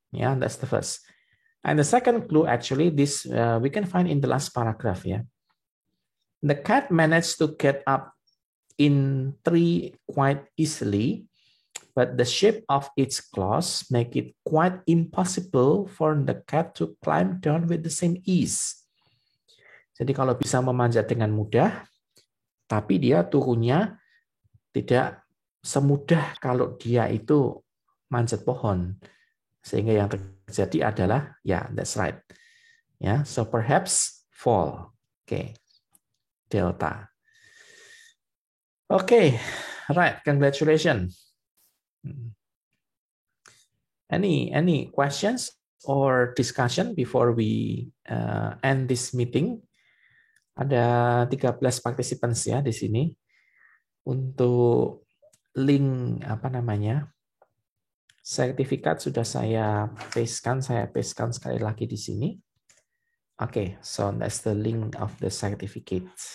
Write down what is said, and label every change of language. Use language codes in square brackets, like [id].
[en] Yeah, that's the first. And the second clue, actually, this we can find in the last paragraph. Yeah. The cat managed to get up in tree quite easily, but the shape of its claws make it quite impossible for the cat to climb down with the same ease. [id] Jadi kalau bisa memanjat dengan mudah, tapi dia turunnya tidak semudah kalau dia itu manjat pohon. Sehingga yang terjadi adalah, ya, [en] that's right. [id] Ya, [en] so perhaps fall. [id] Oke, delta. [en] Oke, right, congratulations. Any questions or discussion before we end this meeting? [id] Ada 13 participants ya di sini. Untuk link sertifikat sudah saya pastekan sekali lagi di sini. [en] Okay, so that's the link of the certificate.